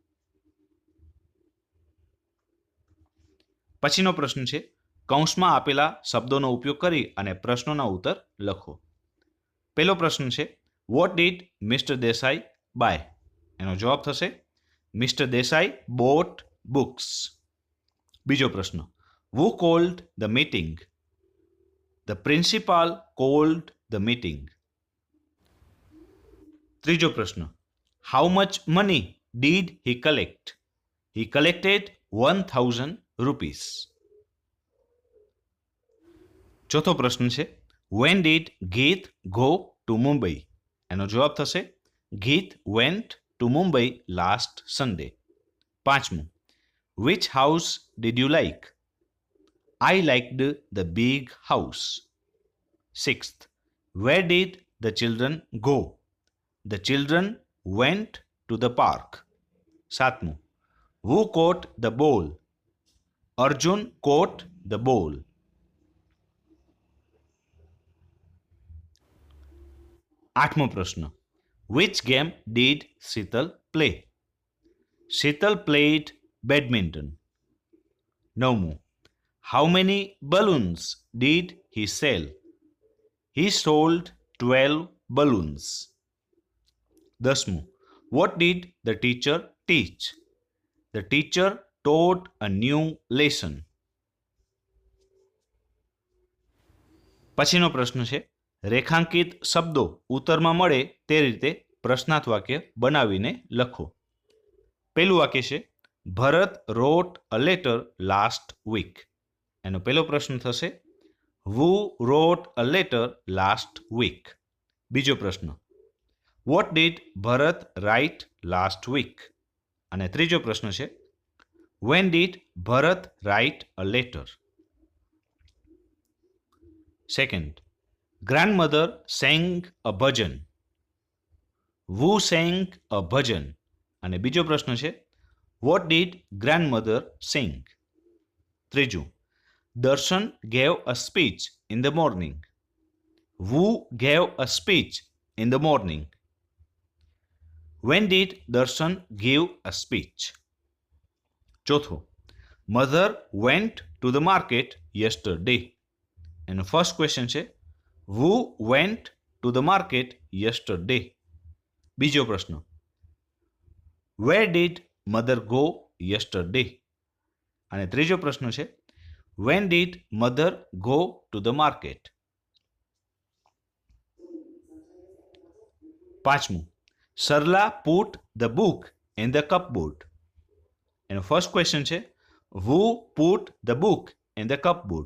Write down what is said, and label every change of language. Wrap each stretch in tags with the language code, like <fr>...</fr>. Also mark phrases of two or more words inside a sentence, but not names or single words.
<gu>પછીનો પ્રશ્ન છે કૌંસમાં આપેલા શબ્દોનો ઉપયોગ કરી અને પ્રશ્નોના ઉત્તર લખો. પહેલો પ્રશ્ન છે</gu> <en>What did Mr Desai buy.</en> <gu>એનો જવાબ થશે</gu> <en>Mr Desai bought books.</en> <gu>બીજો પ્રશ્ન</gu> <en>who called the meeting? The principal called the meeting.</en> <gu>ત્રીજો પ્રશ્ન</gu> <en>how much money did he collect? He collected 1000 rupees.</en> <gu>ચોથો પ્રશ્ન છે</gu> <en>when did Geet go to Mumbai?</en> <gu>એનો જવાબ થશે</gu> <en>Geet went to Mumbai last Sunday. પાંચમું which house did you like? I liked the big house. Sixth, where did the children go? The children went to the park. Satmu, who caught the ball? Arjun caught the ball.</en> <gu>આઠમો પ્રશ્ન</gu> <en>which game did Sheetal play? Sheetal played badminton. નવમું how many balloons did he sell? He sold 12 balloons. 10th, what did the teacher teach? The teacher taught a new lesson.</en> <gu>પછીનો પ્રશ્ન છે રેખાંકિત શબ્દો ઉત્તરમાં મળે તે રીતે પ્રશ્નાર્થ વાક્ય બનાવીને લખો. પહેલું વાક્ય છે</gu> <en>ભરત wrote a letter last week.</en> <gu>એનો પહેલો પ્રશ્ન થશે</gu> <en>who wrote a letter last week?</en> <gu>બીજો પ્રશ્ન</gu> <en>what did Bharat write last week?</en> <gu>અને ત્રીજો પ્રશ્ન છે</gu> <en>when did Bharat write a letter? Second, grandmother sang a bhajan. Who sang a bhajan?</en> <gu>અને બીજો પ્રશ્ન છે</gu> <en>what did grandmother sing? ત્રીજું Darshan gave a speech in the morning. Who gave a speech in the morning? When did Darshan give a speech? ચોથું Mother went to the market yesterday. And the first question છે who went to the market yesterday?</en> <gu>બીજો પ્રશ્ન</gu> <en>where did mother go yesterday?</en> <gu>અને ત્રીજો પ્રશ્ન છે</gu> <en>when did mother go to the market? પાંચમું સરલા put the book in the cupboard. એનો first question છે who put the book in the cupboard?</en>